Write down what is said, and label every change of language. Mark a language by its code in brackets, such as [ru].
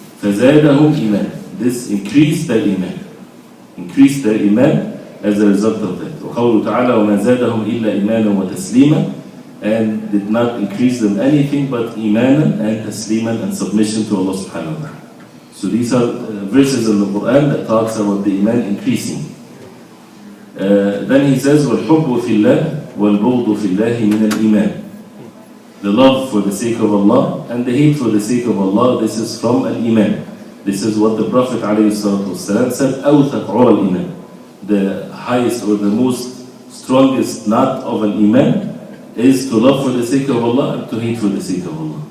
[ar] فَزَادَهُمْ إِيمَانًا, [en] this increased their iman. Increased their iman as a result of that. [ar] وَقَوْلُ تَعَالَى وَمَا زَادَهُمْ إِلَّا إِيمَانًا وَتَسْلِيمًا, [en] and did not increase them anything but iman and tasliman and submission to Allah subhanahu wa ta'ala. So these are verses in the Quran that talks about the iman increasing. Then he says, [ar] وَالْحُبُّ فِي اللَّهِ وَالْبُغْضُ فِي اللَّهِ مِنَ الْإِيمَانِ. [en] The love for the sake of Allah and the hate for the sake of Allah, this is from al-Iman. This is what the Prophet ﷺ said, [ar] أَوْثَقْ عُرَى الْإِيمَانِ. [en] The highest or the most strongest knot of an iman is to love for the sake of Allah and to hate for the sake of Allah.